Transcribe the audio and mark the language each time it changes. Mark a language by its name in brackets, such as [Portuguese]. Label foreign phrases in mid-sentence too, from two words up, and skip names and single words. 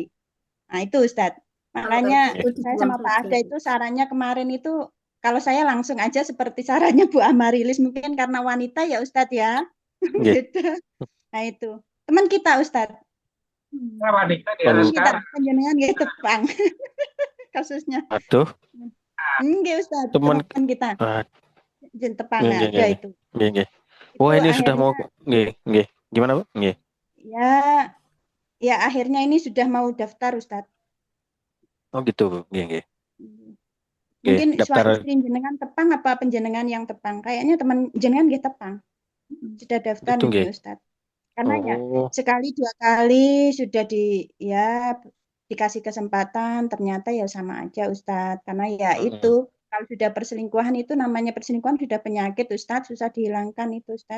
[Indonesian] Nah itu Ustadz. Makanya Kalau itu saya dibuang sama Pak saja. Ada itu sarannya kemarin itu, kalau saya langsung aja seperti sarannya Bu Amarilis, mungkin karena wanita ya Ustadz ya. Nggih. Beda. Nah itu. Teman kita Ustadz. Nah, wanita di era Teman kita sekarang [Javanese] panjenengan nggih tepang [Indonesian] kasusnya. Aduh, Nggih Ustadz, teman teman kita ah, jen tepang [Javanese] nggih, nggih, [Indonesian] ada [Javanese] nggih, [Indonesian] itu. [Javanese] nggih, nggih. [Indonesian] Itu Wah, ini sudah mau akhirnya [Javanese] nggih, nggih. Gimana, Bu? Nggih. [Indonesian] ya ya akhirnya ini sudah mau daftar Ustadz. Oh gitu, [Javanese] Bu. Nggih, nggih. Nggih, [Indonesian] Mungkin daftar. [Javanese] istri jenengan tepang apa penjenengan yang tepang? [Indonesian] Kayaknya teman [Javanese] jenengan nggih tepang. [Indonesian] Sudah daftar Itu nggih. nih Ustadz. Karena ya Oh, sekali dua kali sudah dikasih kesempatan, ternyata ya sama aja Ustadz. Karena ya itu kalau sudah perselingkuhan itu namanya perselingkuhan sudah penyakit Ustadz, susah dihilangkan itu Ustadz.